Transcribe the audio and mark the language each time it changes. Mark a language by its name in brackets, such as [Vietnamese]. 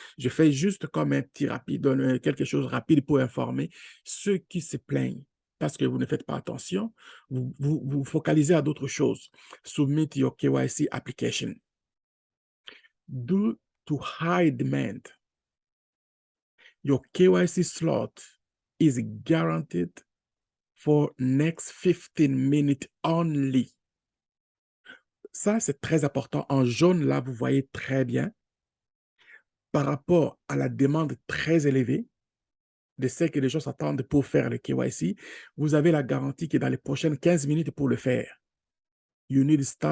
[French] Je fais juste comme un petit rapide, quelque chose de rapide pour informer ceux qui se plaignent parce que vous ne faites pas attention. Vous focalisez à d'autres choses. [English] Submit your KYC application. Due to high demand, your KYC slot is guaranteed for next 15 minutes only. [French] Ça, c'est très important. En jaune, là, vous voyez très bien, par rapport à la demande très élevée de ce que les gens s'attendent pour faire le KYC, vous avez la garantie que dans les prochaines 15 minutes pour le faire, [English] you need